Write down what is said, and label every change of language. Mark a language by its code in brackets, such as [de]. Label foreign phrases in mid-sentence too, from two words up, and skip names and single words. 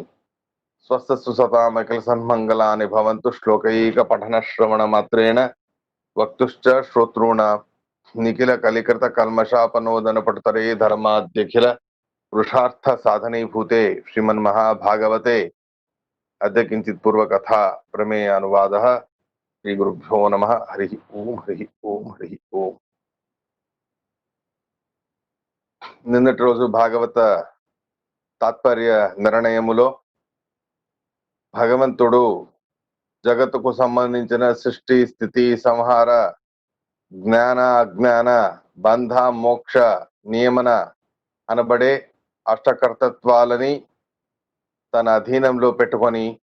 [sa] स्वस्तस्तु सतामखिलसन्मङ्गलानि भवन्तु श्लोकैकपठनश्रवणमात्रेण वक्तुश्च श्रोतॄणां निखिलकलिकृतकल्मषापनोदनपटुतरे धर्माद्यखिल पुरुषार्थ साधनीभूते श्रीमन्महाभागवते अद्य किंचित पूर्व कथा प्रमेय अनुवादः। श्री गुरुभ्यो नमः। हरि ओम हरि ओम हरि ओम। [te] నిన్నటి రోజు భాగవత తాత్పర్య నిర్ణయములో భగవంతుడు జగత్తుకు సంబంధించిన సృష్టి స్థితి సంహార జ్ఞాన అజ్ఞాన బంధ మోక్ష నియమన అనబడే అష్టకర్తత్వాలని తన అధీనంలో పెట్టుకొని